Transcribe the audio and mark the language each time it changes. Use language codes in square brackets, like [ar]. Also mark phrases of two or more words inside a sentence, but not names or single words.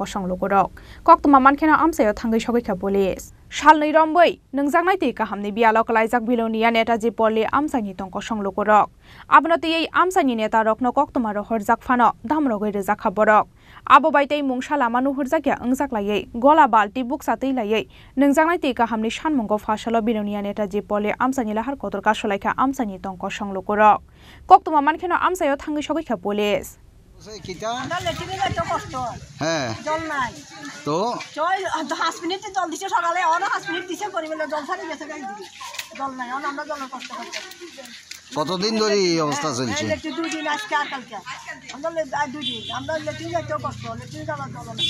[trp] songlogorok koktuma mankhena amsayo thangai sogikha police salnei romboi nangjaknai ti kahamni bialo kalaijak bilonia neta jipoli amsani tongko songlogorok abonoti ei amsani neta rokno koktuma ro horjak phano damrogoi rejakha borok abo baitei mungsala manu horjakya angjaklayai gola balti buksa teilayai nangjaknai ti kahamni sanmungo fasalo bilonia neta jipoli amsani lahar kotor kasolaika amsani tongko songlogorok koktuma mankhena amsayo thangai sogikha police [bn] হ্যাঁ তো 5 মিনিট জল দিছে সকালে 5 মিনিট দিছে পরিবেলে জল ছাড়ি গেছে গাই দিবি জল নাই আমরা জলের কষ্ট করতে কতদিন ধরে এই অবস্থা চলছে লেট্রিন 2 দিন আজকে আর কালকে আমরা 2 দিন আমরা লেট্রিন যাইতেও কষ্ট লেট্রিন যাওয়ার জল নাই